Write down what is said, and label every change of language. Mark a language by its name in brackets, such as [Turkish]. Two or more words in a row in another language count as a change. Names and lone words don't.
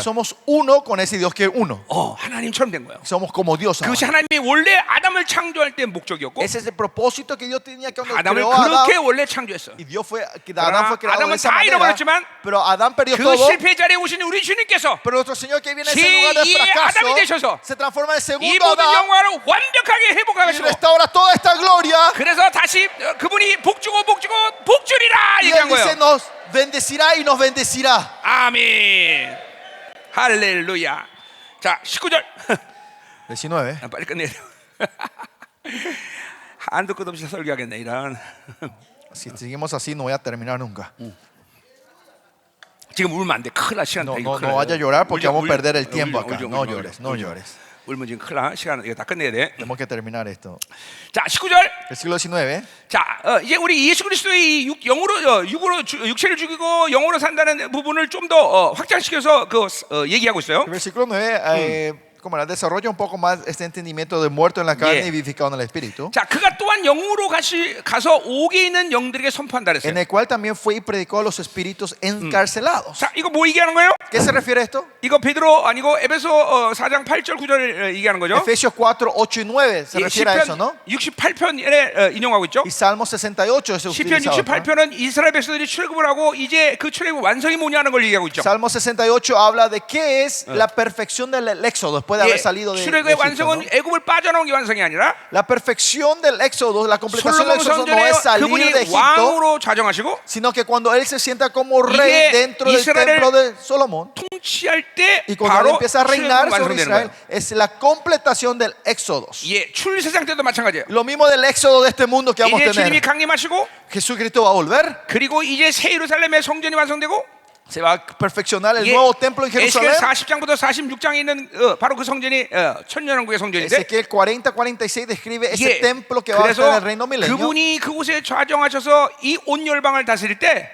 [Spanish] Somos uno con ese Dios que es uno. [Korean] 하나님처럼 된 거예요. [Spanish] Somos como Dios ahora. [Korean] 그것이 하나님이 원래 아담을 창조할 때 목적이었고, [Spanish] Ese es el propósito que Dios tenía cuando [Korean] 아담을 [Spanish] creó a Adán. [Korean] 그렇게 원래 창조했어. [Spanish] Y Dios fue, que Adán fue creado de [Korean] 아담은 [Spanish] esa [Korean] 다 [Spanish] manera. [Korean] 잃어버렸지만, [Spanish] Pero Adán perdió [Korean] 그 [Spanish] todo. [Korean] 실패 자리에 오신 우리 주님께서 [Spanish] Pero nuestro Señor que viene en ese lugar de [Korean] 제2의 아담이 되셔서 [Spanish] fracaso se transforma en el [Korean] 이 [Spanish] segundo [Korean] 모든 [Spanish] Adán [Korean] 영광을 완벽하게 [Spanish] y [Korean] 회복하시고, [Spanish] restaura toda esta gloria. [Korean] 그래서 다시 그분이 복주고 복주리라 [Spanish] Y [Korean] 얘기한 [Spanish] Él dice, [Korean] 거예요. [Spanish] nos bendecirá y nos bendecirá. [Korean] 아멘. 할렐루야. 자, 19절. 19. 빨리 끝내야 돼요. 한도 끝 없이 설교하겠네 이런. [Spanish] Si seguimos así no voy a terminar nunca. [Korean] 지금 울면 안 돼. 큰일 나 시간. [Spanish] No, [Korean] 이거 [Spanish] no, [Korean] 큰일 [Spanish] no [Korean] 나. [Spanish] vaya a llorar porque [Korean] 울지, [Spanish] vamos a [Korean] 울지. [Spanish] perder el tiempo [Korean] 울지, [Spanish] acá. [Korean] 울지, [Spanish] No [Korean] 울지, [Spanish] llores, [Korean] 울지, [Spanish] no [Korean] 울지. [Spanish] llores. [Korean] 울면 지금 큰일 나. 시간 이거 다 끝내야 돼. [Spanish] Tenemos que terminar esto. [Korean] 자, 19절. [Spanish] Versículo 19. [Korean] 자, 이제 우리 예수 그리스도의 육으로 육체를 죽이고 영으로 산다는 부분을 좀 더 확장시켜서 얘기하고 있어요. [Spanish] El versículo 9, como la desarrolla un poco más este entendimiento de muerto en la carne y vivificado en el espíritu. [Korean] 자, 그가 또한 영으로 가서 옥에 있는 영들에게 선포한다 [Spanish] En [Korean] 그랬어요. [Spanish] el cual también fue y predicó a los espíritus encarcelados. [Korean] 자, 이거 뭐 얘기하는 거예요? [Spanish] ¿Qué se refiere a esto? [Korean] 이거 베드로 아니고 에베소 4장 8절 9절 얘기하는 거죠. [Spanish] Efesios 4, 8 y 9 se refiere a eso, ¿no? [Korean] 68편에 인용하고 있죠. [Spanish] Y Salmo 68 es [Korean] 시편 [Spanish] utilizado, ¿no? [Korean] 68편은 이스라엘 백성들이 출애굽을 하고 이제 그 출애굽 완성이 뭐냐는 걸 얘기하고 있죠. [Spanish] Salmo 68 habla de qué es la perfección del éxodo después de haber salido de [Korean] 출애굽의 [Spanish] Egipto, [Korean] 완성은 [Spanish] ¿no? [Korean] 애굽을 빠져나온 게 완성이 아니라 [Spanish] La perfección del éxodo, la completación del [Korean] 솔로몬 [Spanish] éxodo no [Korean] 성전에 [Spanish] es salir [Korean] 그분이 [Spanish] de Egipto, [Korean] 왕으로 좌정하시고 [Spanish] sino que cuando él se sienta como [Korean] 이게 [Spanish] rey dentro del [Korean] 이스라엘을 [Spanish] templo de Solomón [Korean] 통치할 때 [Spanish] y cuando él [Korean] 바로 [Spanish] empieza a reinar [Korean] 출애굽이 [Spanish] sobre [Korean] 완성되는 [Spanish] Israel, [Korean] 거예요. [Spanish] es la completación del éxodo. [Korean] 예, 출세상 때도 마찬가지예요. [Spanish] Lo mismo del éxodo de este mundo que vamos a [Korean] 이제 주님이 [Spanish] tener. [Korean] 강림하시고 [Spanish] Jesucristo va a volver, [Korean] 그리고 이제 새 예루살렘의 성전이 완성되고 [Spanish] se va a perfeccionar el [Korean] 예, [Spanish] nuevo templo en [Korean] 에스겔 [Spanish] Jerusalén. [Korean] 40장부터 46장에 있는 바로 그 성전이 천년왕국의 성전인데 [Spanish] Ezequiel 40-46 describe ese [Korean] 예, [Spanish] templo que va a estar en [Korean] 그래서 [Spanish] el reino milenio. [Korean] 그분이 그곳에 좌정하셔서 이 온 열방을 다스릴 때